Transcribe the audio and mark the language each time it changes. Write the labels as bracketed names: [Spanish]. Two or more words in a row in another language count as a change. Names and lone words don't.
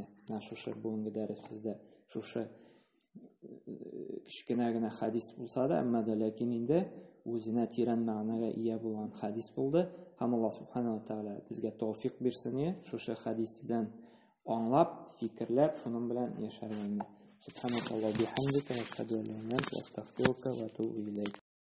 [Tatar] Менә шушы бүгенге дәресебездә шушы кичкенә генә хадис булса да, әмма дә ләкин инде үзенә тирән мәгънәгә ия булган хадис булды. Һәм Аллаһ [Arabic] سبحانه وتعالى [Tatar] безгә тәүфик бирсен, шушы хадис белән аңлап, фикерләп, шуның белән яшәргә. [Arabic] سبحانك اللهم وبحمدك أشهد أن لا إله إلا أنت أستغفرك وأتوب إليك.